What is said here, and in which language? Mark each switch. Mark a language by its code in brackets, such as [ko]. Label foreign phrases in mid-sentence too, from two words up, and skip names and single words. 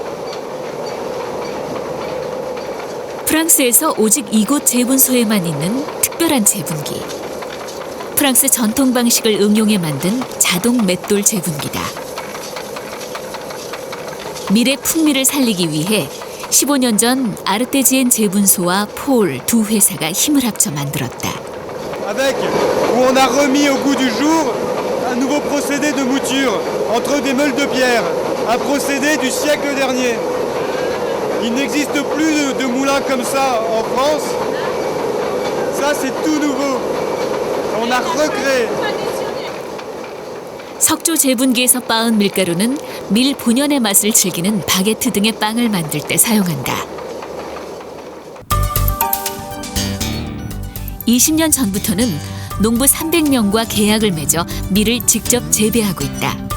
[ko] 프랑스에서 오직 이곳 제분소에만 있는 특별한 제분기. 프랑스 전통 방식을 응용해 만든 자동 맷돌 제분기다. 밀의 풍미를 살리기 위해 15년 전 아르테지엔 제분소와 폴 두 회사가 힘을 합쳐 만들었다. [fr] Avec, où on a remis au goût du jour un nouveau procédé de mouture entre des meules de pierre, un procédé du siècle dernier. Il n'existe plus de moulin comme ça en France. Ça, c'est tout nouveau. On a recréé. [ko] 석조 제분기에서 빻은 밀가루는 밀 본연의 맛을 즐기는 바게트 등의 빵을 만들 때 사용한다. 20년 전부터는 농부 300명과 계약을 맺어 밀을 직접 재배하고 있다.